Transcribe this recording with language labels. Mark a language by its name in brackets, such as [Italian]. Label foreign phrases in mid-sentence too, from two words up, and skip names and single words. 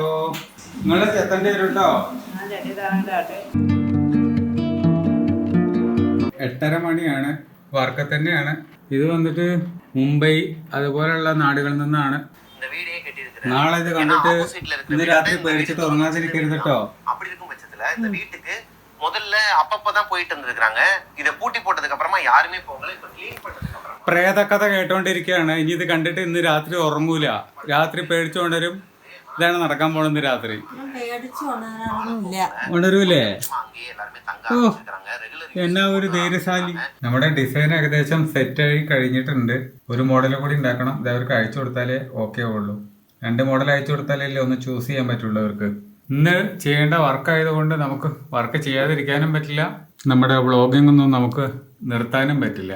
[Malayalam] നിങ്ങളെ ചെത്തേണ്ടി വരും കേട്ടോ. 8:30 മണിയാണ്. വർക്ക് തന്നെയാണ്. ഇത് വന്നിട്ട് മുംബൈ അതുപോലെയുള്ള നാടുകളിൽ നിന്നാണ്. നാളെ ഇത് കണ്ടിട്ട് ഇന്ന് രാത്രി പേടിച്ചിട്ട് ഉറങ്ങാതിരിക്കരുത് കേട്ടോ. [Tamil] இந்த வீட்டுக்கு முதல்ல அப்பப்பதான் போயிட்டு இருந்திருக்காங்க. இத பூட்டி போட்டதுக்கு அப்புறமா யாருமே போகல. இப்ப க்ளீன் பண்ணதுக்கு அப்புறம் [Malayalam] പ്രേതകഥ കേട്ടോണ്ടിരിക്കുകയാണ്. ഇനി ഇത് കണ്ടിട്ട് ഇന്ന് രാത്രി ഉറങ്ങൂല. രാത്രി പേടിച്ചോണ്ടരും. ഇതാണ് നടക്കാൻ പോണെന്ന് രാത്രി. പേടിച്ചു ഉണരാനൊന്നുമില്ല. ഉണരൂലേ? [Tamil] அங்கேயே எல்லாருமே தங்க ഓ ஆரம்பிச்சிருக்காங்க. ரெகுலர் [Malayalam] എന്നാ ഒരു ധൈര്യശാലി. നമ്മുടെ ഡിസൈൻ ഏകദേശം സെറ്റായി കഴിഞ്ഞിട്ടുണ്ട്. ഒരു മോഡൽ കൂടി ഉണ്ടാക്കണം. ഇത് അവർക്ക് അയച്ചു കൊടുത്താലേ ഓക്കെ ആവുള്ളൂ. 2 മോഡൽ അയച്ചു കൊടുത്താലല്ലേ ഒന്ന് ചൂസ് ചെയ്യാൻ പറ്റുള്ളൂ അവർക്ക്. ഇന്ന് ചെയ്യേണ്ട വർക്ക് ആയതുകൊണ്ട് നമുക്ക് വർക്ക് ചെയ്യാതിരിക്കാനും പറ്റില്ല. നമ്മുടെ വ്ളോഗിംഗ് ഒന്നും നമുക്ക് നിർത്താനും പറ്റില്ല.